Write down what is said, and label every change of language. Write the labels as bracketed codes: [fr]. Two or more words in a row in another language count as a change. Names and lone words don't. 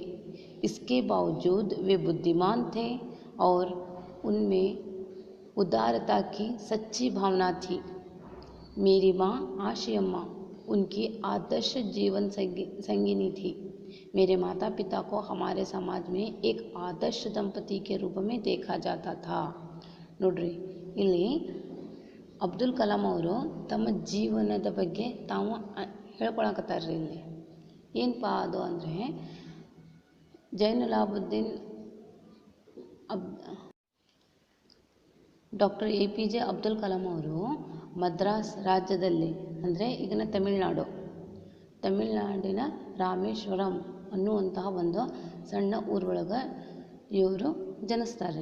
[hi] इसके बावजूद वे बुद्धिमान थे और उनमें उदारता की सच्ची भावना थी. मेरी माँ आशियम्मा उनकी आदर्श जीवन संगिनी थी। मेरे माता पिता को हमारे समाज में एक आदर्श ದಂಪತಿ के रूप में देखा जाता था. [kn] ನೋಡ್ರಿ ಇಲ್ಲಿ ಅಬ್ದುಲ್ ಕಲಾಂ ಅವರು ತಮ್ಮ ಜೀವನದ ಬಗ್ಗೆ ತಾವು ಹೇಳ್ಕೊಳಕತ್ತಾರ್ರಿ. ಇಲ್ಲಿ ಏನಪ್ಪ ಅದು ಅಂದರೆ ಜೈನುಲಾಬುದ್ದೀನ್ ಡಾಕ್ಟರ್ APJ ಅಬ್ದುಲ್ ಕಲಾಂ ಅವರು ಮದ್ರಾಸ್ ರಾಜ್ಯದಲ್ಲಿ ಅಂದರೆ ಈಗಿನ ತಮಿಳುನಾಡಿನ ರಾಮೇಶ್ವರಂ ಅನ್ನುವಂತಹ ಒಂದು ಸಣ್ಣ ಊರೊಳಗೆ ಇವರು ಜನಿಸ್ತಾರೆ.